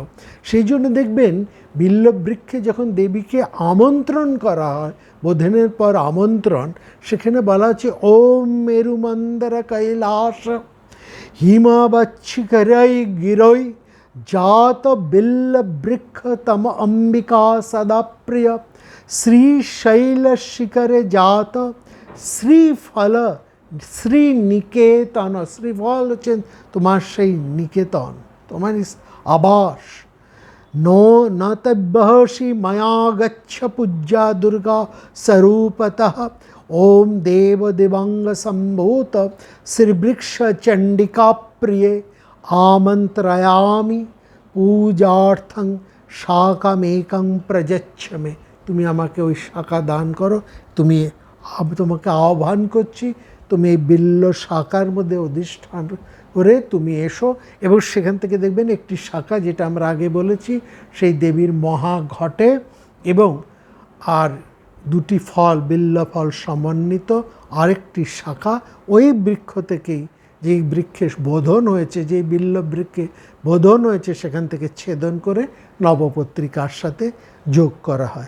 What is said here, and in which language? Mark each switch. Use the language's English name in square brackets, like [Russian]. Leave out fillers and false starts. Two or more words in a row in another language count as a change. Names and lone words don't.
[Bangla] সেই জন্য দেখবেন বিল্লবৃক্ষে যখন দেবীকে আমন্ত্রণ করা হয়, বোধনের পর আমন্ত্রণ, সেখানে বলা হচ্ছে [Sanskrit] ওম মেরুমন্দর কৈলাস হিমাবচ্ছিকরৈ গিরৈ জাত বিল্লবৃক্ষ তম অম্বিকা সদা প্রিয় শ্রীশৈল শিখরে জাত শ্রীফল শ্রীনিকেতন। [Bangla] শ্রীফল হচ্ছেন তোমার সেই নিকেতন, তোমার আবাস। [Sanskrit] नो न तद्बहषि मया गच्छ पूज्या दुर्गा स्वरूपतः ओम देव दिवंग संभूत श्रीवृक्ष चंडिका प्रिय आमंत्रयामि पूजार्थं शाखामेकं प्रयच्छ मे। [Bangla] তুমি আমাকে ওই শাখা দান করো, তোমাকে আহ্বান করছি, তুমি এই বিল্ল শাখার মধ্যে অধিষ্ঠান করে তুমি এসো। এবং সেখান থেকে দেখবেন একটি শাখা, যেটা আমরা আগে বলেছি, সেই দেবীর মহা ঘটে এবং আর দুটি ফল, বিল্ল ফল সমন্বিত আরেকটি শাখা ওই বৃক্ষ থেকেই, যেই বৃক্ষে বোধন হয়েছে, যেই বিল্ল বৃক্ষে বোধন হয়েছে, সেখান থেকে ছেদন করে নবপত্রিকার সাথে যোগ করা হয়।